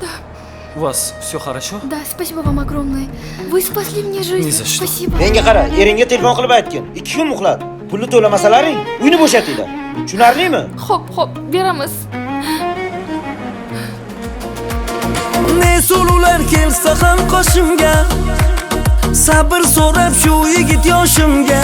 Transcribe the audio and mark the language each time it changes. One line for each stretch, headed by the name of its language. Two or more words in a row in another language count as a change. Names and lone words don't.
Russian: У вас все хорошо? Да, спасибо вам огромное. Вы спасли мне жизнь. Не за что. Спасибо.
Uzbek: Menga qara, eringga telefon qilib aytgin. 2 kun muhlat. Pulni to'lamasalaring, uyni bo'shatinglar. Tushunarlimi? Xo'p, beramiz. Ne sulular kelsa ham qoshimga. Sabr so'rab shu yigit yoshimga.